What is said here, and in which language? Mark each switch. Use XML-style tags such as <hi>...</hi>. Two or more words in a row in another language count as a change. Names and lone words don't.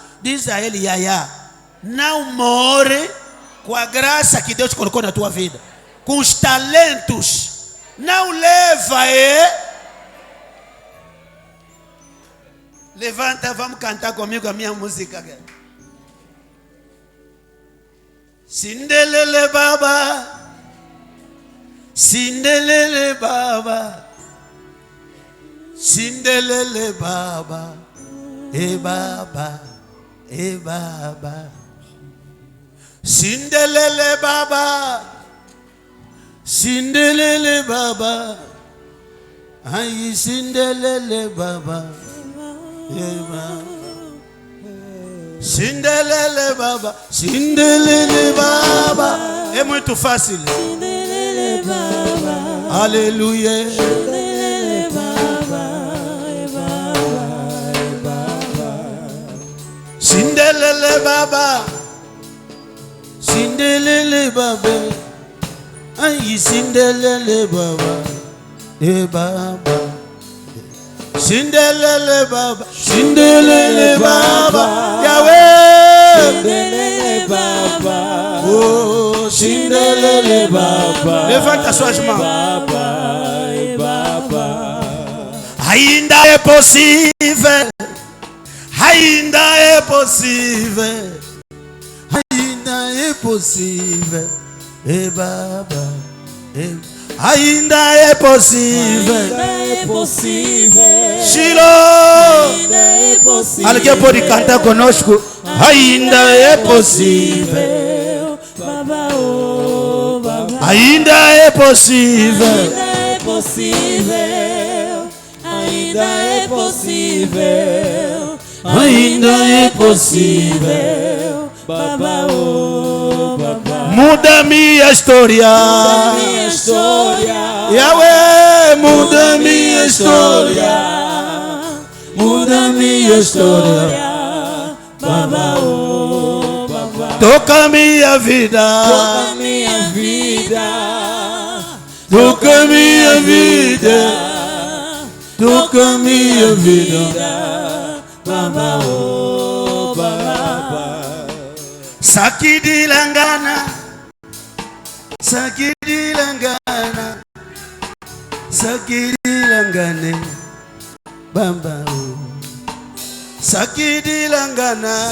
<pt>Diz a ele, não morre com a graça que Deus colocou na tua vida. Com os talentos. Não leva, Levanta, vamos cantar comigo a minha música.</pt> <zu>Sindelele baba, sindelele baba, sindelele baba, baba, baba, sindelele baba, sindelele baba, Ai, Sindelele Baba. Sindelele Baba. Sindelele Baba.</zu> <pt>É muito fácil.</pt> <zu>Sindelele Baba.</zu> <pt>Aleluia.</pt> <zu>Sindelele Baba. Sindelele Baba. Sindelele Baba. Ai, Sindelele Baba. Baba. Sindelele Baba. Sindelele Baba. Yahweh. Sindelele Baba. Oh, Sindelele Baba.</zu> <pt>Levanta suas mãos. Ainda é possível. Ainda é possível. Ainda é possível. Baba. Ainda é possível. Ainda é possível. Shiloh. Ainda é possível. Alguém pode cantar conosco? Ainda é possível.</pt> <zu>Baba, oh, Baba.</zu> <pt>Ainda é possível. Ainda é possível. Ainda é possível. Ainda é possível.</pt> <zu>Baba, oh, Baba.</zu> <pt>Muda minha história. Muda minha história. Yahweh, muda minha história. Muda minha história.</pt> <zu>Baba, oh, Baba.</zu> <pt>Toca minha vida. Toca minha vida. Toca minha vida. Toca minha vida.</pt> <zu>Baba, oh, Baba. Sakidi langana. Sakidi langana. Sakidi langane. Bamba. Sakidi langana.</zu>